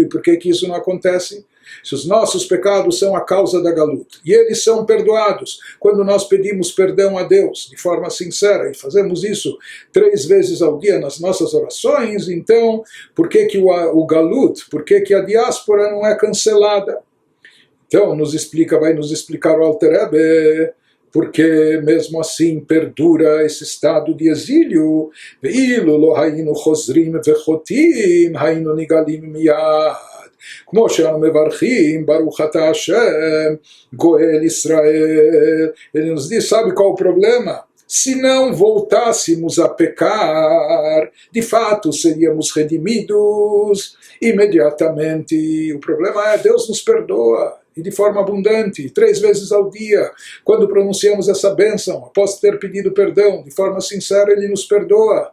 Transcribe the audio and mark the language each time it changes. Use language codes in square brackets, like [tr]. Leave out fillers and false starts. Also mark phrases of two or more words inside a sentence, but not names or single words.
[pt] E por que isso não acontece? Se os nossos pecados são a causa da Galut, e eles são perdoados quando nós pedimos perdão a Deus de forma sincera, e fazemos isso 3 vezes ao dia nas nossas orações, então por que o Galut, por que a diáspora não é cancelada? Então vai nos explicar o Alter Rebbe, porque mesmo assim perdura esse estado de exílio. [he] ואילו לא היינו חוזרים וחוטאים היינו נגאלים מיד. כמו שאנו מברכים, ברוך אתה השם, גואל Israel. [pt] Ele nos diz, sabe qual o problema? Se não voltássemos a pecar, de fato seríamos redimidos imediatamente. O problema é Deus nos perdoa, e de forma abundante, 3 vezes ao dia. Quando pronunciamos essa bênção, após ter pedido perdão, de forma sincera, Ele nos perdoa.